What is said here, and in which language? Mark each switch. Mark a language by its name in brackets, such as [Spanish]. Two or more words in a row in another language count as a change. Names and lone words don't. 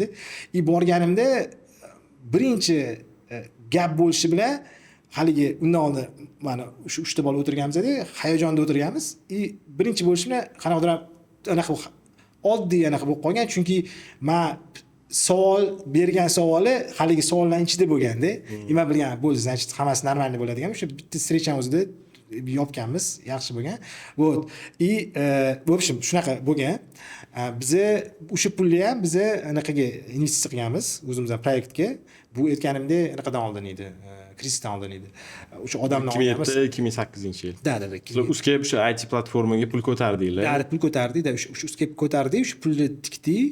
[Uzbek] Borganimda birinchi gap bo'lishi bilan haligi undan oldin mana shu 3 ta bola o'tirganmiz-da, hayajonda o'tirganmiz. Birinchi bo'lishi bilan qanaqadir anaqa oddiy anaqa bo'lib qolgan, chunki men savol bergan savoli haligi savollarning ichida bo'lganda, nima bilgan bo'ldi, значит, hammasi normal bo'ladigan. O'sha bitta встречamiz o'zida yopganmiz, yaxshi bo'lgan. [Russian] Вот. В общем, [Uzbek] shunaqa bo'lgan. Biza o'sha pulni ham biza anaqaga investitsiya qilganmiz, o'zimizning proyektga. Bu aytganimda anaqadan oldin edi, krizisdan oldin edi. O'sha odamni 2007-2008-yil. Da. Uzcap o'sha IT platformaga pul ko'tardinglar. Pul ko'tardik-da, o'sha Uzcap ko'tardik, o'sha pulni tikdik.